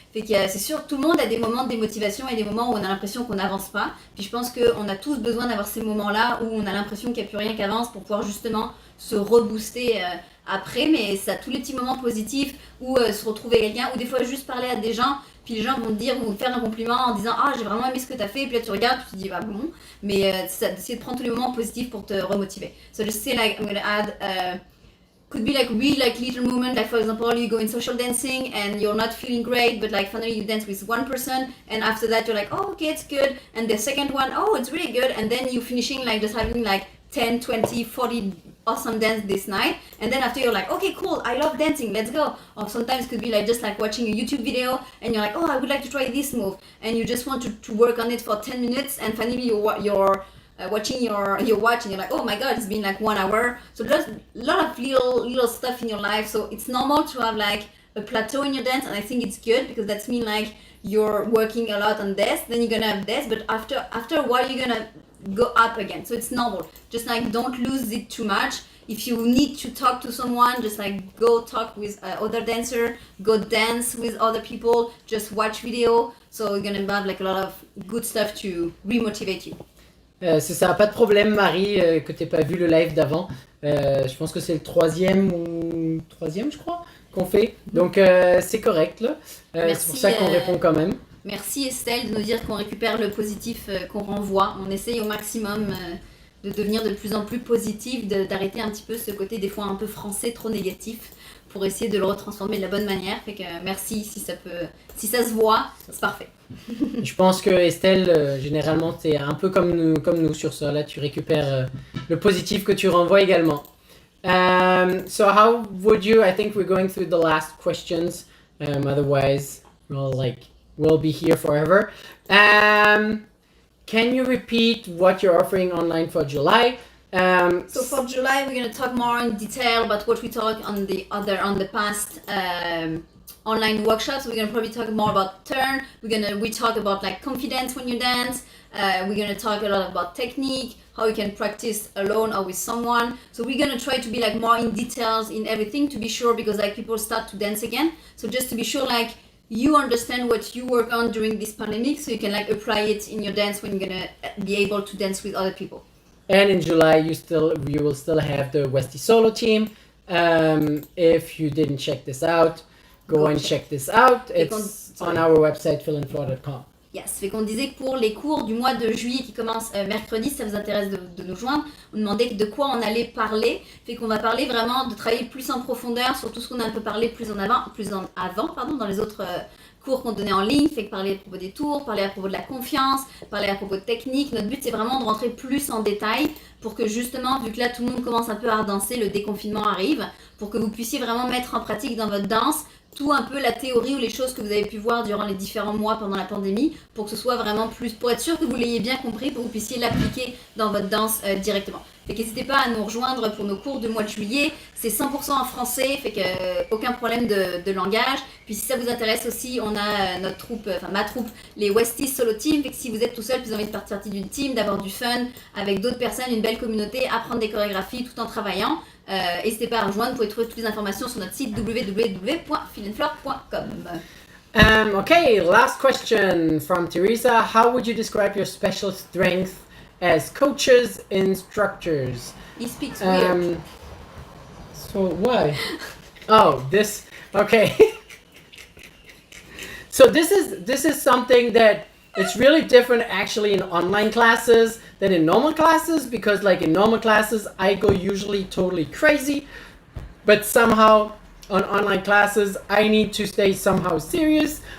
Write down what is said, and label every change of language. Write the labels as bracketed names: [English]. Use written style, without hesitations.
[French] Fait que c'est sûr, tout le monde a des moments de démotivation et des moments où on a l'impression qu'on n'avance pas, puis je pense qu'on a tous besoin d'avoir ces moments là où on a l'impression qu'il n'y a plus rien qui avance pour pouvoir justement se rebooster après. Mais ça, tous les petits moments positifs où se retrouver quelqu'un, ou des fois juste parler à des gens, puis les gens vont te faire un compliment en disant ah j'ai vraiment aimé ce que tu as fait, et puis là tu regardes, tu te dis bah bon, mais d'essayer de prendre tous les moments positifs pour te remotiver. [English] So just say like I'm gonna add could be like really like little movement, like for example you go in social dancing and you're not feeling great, but like finally you dance with one person and after that you're like oh okay it's good, and the second one oh it's really good, and then you finishing like just having like 10, 20, 40 awesome dance this night, and then after you're like okay cool, I love dancing, let's go. Or sometimes it could be like just like watching a YouTube video and you're like oh I would like to try this move, and you just want to work on it for 10 minutes and finally you're watching your watch and you're like oh my god it's been like 1 hour. So there's a lot of little stuff in your life, so it's normal to have like a plateau in your dance, and I think it's good because that's mean like you're working a lot on this, then you're gonna have this, but after a while you're gonna go up again, so it's normal. Just like don't lose it too much. If you need to talk to someone, just like go talk with other dancer, go dance with other people, just watch video, so you're gonna have like a lot of good stuff to remotivate you. [French] C'est ça, pas de problème Marie, que t'aies pas vu le live d'avant. Je pense que c'est le troisième, je crois, qu'on fait. Donc c'est correct là. C'est pour ça qu'on répond quand même. Merci Estelle de nous dire qu'on récupère le positif qu'on renvoie. On essaye au maximum de devenir de plus en plus positif, d'arrêter un petit peu ce côté des fois un peu français trop négatif pour essayer de le retransformer de la bonne manière. Fait que merci, si ça se voit, c'est parfait. Je pense que Estelle, généralement, t'es un peu comme nous sur ça. Là, tu récupères le positif que tu renvoies également. [English] So how would you? I think we're going through the last questions. Otherwise, we'll be here forever. Can you repeat what you're offering online for July? So for July, we're going to talk more in detail about what we talked on the past online workshops. We're going to probably talk more about turn. We talk about like confidence when you dance. We're going to talk a lot about technique, how you can practice alone or with someone. So we're going to try to be like more in details in everything to be sure, because like people start to dance again. So just to be sure, like you understand what you work on during this pandemic, so you can like apply it in your dance when you're going to be able to dance with other people. And in July, you will still have the Westie solo team. If you didn't check this out, go and check this out. It's on our website, philandflore.com. [French] Yes, fait qu'on disait que pour les cours du mois de juillet qui commencent mercredi, si ça vous intéresse de nous joindre, on demandait de quoi on allait parler. Fait qu'on va parler vraiment de travailler plus en profondeur sur tout ce qu'on a un peu parlé plus en avant, dans les autres cours qu'on donnait en ligne. Fait que parler à propos des tours, parler à propos de la confiance, parler à propos de technique. Notre but, c'est vraiment de rentrer plus en détail pour que justement, vu que là tout le monde commence un peu à redanser, le déconfinement arrive, pour que vous puissiez vraiment mettre en pratique dans votre danse tout un peu la théorie ou les choses que vous avez pu voir durant les différents mois pendant la pandémie, pour que ce soit vraiment plus, pour être sûr que vous l'ayez bien compris, pour que vous puissiez l'appliquer dans votre danse directement. Fait qu'hésitez pas à nous rejoindre pour nos cours du mois de juillet, c'est 100% en français, fait que aucun problème de langage. Puis si ça vous intéresse aussi, on a notre troupe, ma troupe, les Westies Solo Team, fait que si vous êtes tout seul, puis vous avez envie de faire partie d'une team, d'avoir du fun avec d'autres personnes, une belle communauté, apprendre des chorégraphies tout en travaillant, n'hésitez pas à rejoindre, vous pouvez trouver toutes les informations sur notre site www.philandflore.com. [English] Okay, last question from Teresa. How would you describe your special strength as coaches, instructors? He speaks weird. So why? Oh, this. Okay. So this is something that it's really different actually in online classes than in normal classes, because like in normal classes I go usually totally crazy, but somehow on online classes I need to stay somehow serious.